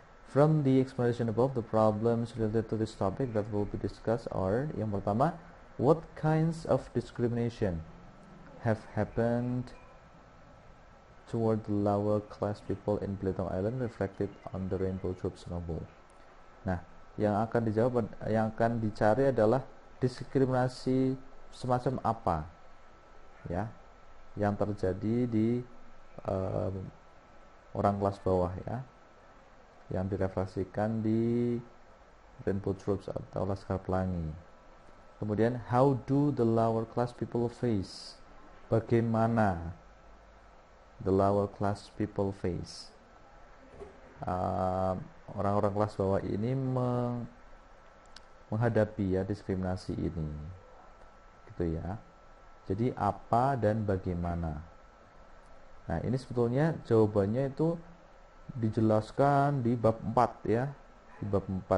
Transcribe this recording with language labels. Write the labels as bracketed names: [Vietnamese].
[English] From the explanation above, the problems related to this topic that will be discussed are, [Indonesian] yang pertama, [English] what kinds of discrimination have happened toward the lower class people in Belitung Island reflected on the Rainbow Troops novel. [Indonesian] Nah, yang akan dicari adalah diskriminasi semacam apa ya yang terjadi di orang kelas bawah ya, yang direfleksikan di Rainbow Troops atau Laskar Pelangi. Kemudian, [English] how do the lower class people face? [Indonesian] Bagaimana [English] the lower class people face? [Indonesian] Orang-orang kelas bawah ini menghadapi ya diskriminasi ini, gitu ya. Jadi apa dan bagaimana? Nah, ini sebetulnya jawabannya itu dijelaskan di bab 4 ya. Di bab 4.